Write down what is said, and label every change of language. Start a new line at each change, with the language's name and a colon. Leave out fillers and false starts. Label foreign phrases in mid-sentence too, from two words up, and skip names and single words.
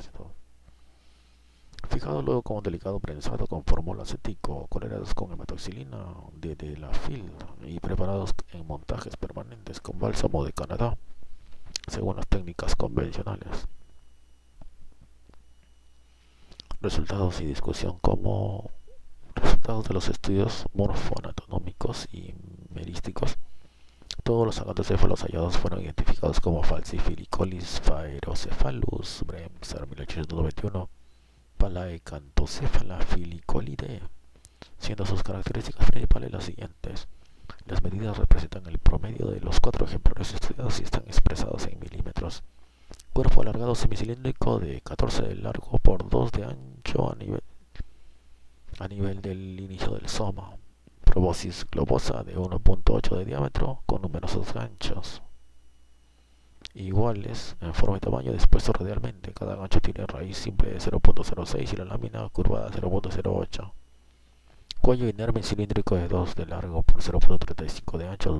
Spanish: Fijado luego con un delicado prensado con formol acético, colerados con hematoxilina de Delafil y preparados en montajes permanentes con bálsamo de Canadá, según las técnicas convencionales. Resultados y discusión. Como resultados de los estudios morfoanatómicos y merísticos, todos los acantocéfalos hallados fueron identificados como Falcifilicolis sphaerocephalus. Bremser 1891. Palaecantocéfala filicolidae, siendo sus características principales las siguientes. Las medidas representan el promedio de los 4 ejemplares estudiados y están expresados en milímetros. Cuerpo alargado semicilíndrico de 14 de largo por 2 de ancho a nivel a nivel del inicio del soma. Proboscis globosa de 1.8 de diámetro con numerosos ganchos iguales en forma y tamaño dispuestos radialmente. Cada gancho tiene raíz simple de 0.06 y la lámina curvada 0.08. Cuello inerme cilíndrico de 2 de largo por 0.35 de ancho.